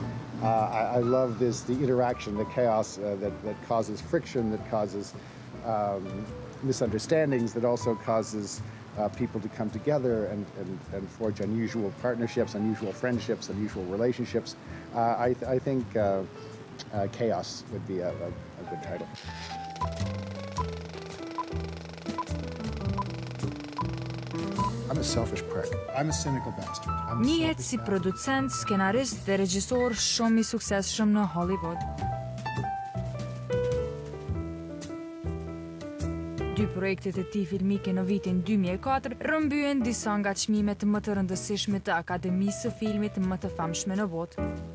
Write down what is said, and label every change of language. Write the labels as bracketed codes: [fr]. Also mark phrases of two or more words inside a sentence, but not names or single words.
[en] I love the interaction, the chaos that causes friction, that causes misunderstandings, that also causes people to come together and forge unusual partnerships, unusual friendships, unusual relationships. I think Chaos would be a good title. I'm a selfish prick. I'm a cynical bastard. [sq] Njihet si producent, skenarist dhe regjisor shumë i suksesshëm në Hollywood. Dy projektet e tij filmike në vitin 2004 rrëmbyen disa nga çmimet më të rëndësishme të Akademisë së Filmit më të famshme në botë.